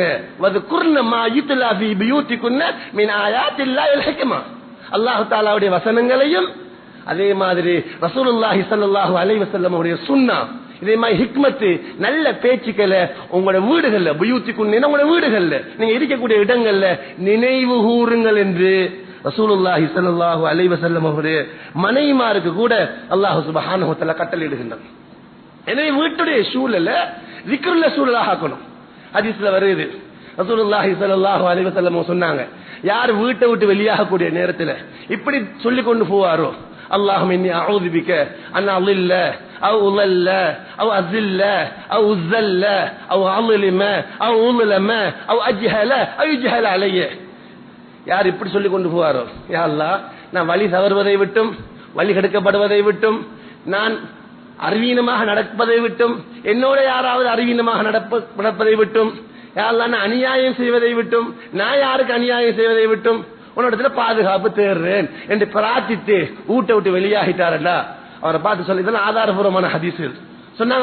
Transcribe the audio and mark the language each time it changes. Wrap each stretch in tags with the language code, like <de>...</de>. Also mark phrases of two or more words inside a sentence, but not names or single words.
<ar>واذكرن ما يتلى في بيوتكن من آيات الله والحكمة,</ar> <ta>அல்லாஹ் தஆலாவுடைய வசனங்களையும் அதே மாதிரி</ta> <ar>رسول الله صلى الله عليه وسلم</ar> <ta>உடைய சுன்னா, இதே மாதிரி ஹிக்மத்து நல்ல பேச்சுக்களை உங்களோட வீடுகள்ல புயூத்திக்குன்னு உங்களோட வீடுகள்ல நீங்க இருக்கக்கூடிய இடங்கள்ல நினைவு கூறுங்கள் என்று</ta> <ar>رسول الله صلى الله عليه وسلم</ar> <ta>அவருடைய மனைவிமாருக்கு கூட அல்லாஹ்</ta> <ar>سبحانه وتعالى</ar> <ta>கட்டளையிடுகின்றான். எனவே வீட்டுடைய சூழல zikruள்ள சூழலாக ஆக்கணும். ஹதீஸ்ல வருது</ta> <ar>رسول الله صلى الله عليه وسلم</ar> <ta>சொன்னாங்க, யார் வீட்டை விட்டு வெளியாகக்கூடிய நேரத்தில் இப்படி சொல்லிக் கொண்டு போவாரோ,</ta> <ar>اللهم إني أعوذ بك أن أضل أو أضل أو أذل أو أذل أو أظلم أو أظلم أو أجهل أو يجهل علي.</ar> <ta>யார் இப்படி சொல்லிக் கொண்டு போவாரோ,</ta> <ar>يا الله</ar> <ta>நான் வழி தவறுவதை விட்டும் வழி கெடுக்கப்படுவதை விட்டும் நான் அறிவீனமாக நடப்பதை விட்டும் என்னோட யாராவது அறிவீனமாக நடப்பதை விட்டும்</ta> <ar>يا الله</ar> <ta>நான் அநியாயம் செய்வதை விட்டும் நான் யாருக்கு அநியாயம் செய்வதை விட்டும் உன்னோட பாதுகாப்பு தேடுறேன் என்று பிரார்த்தித்து ஊட்ட விட்டு வெளியாகிட்டாரா அவரை பார்த்து சொல்லி இதெல்லாம் ஆதாரபூர்வமான ஹதீஸ்கள் சொன்னாங்க.</ta>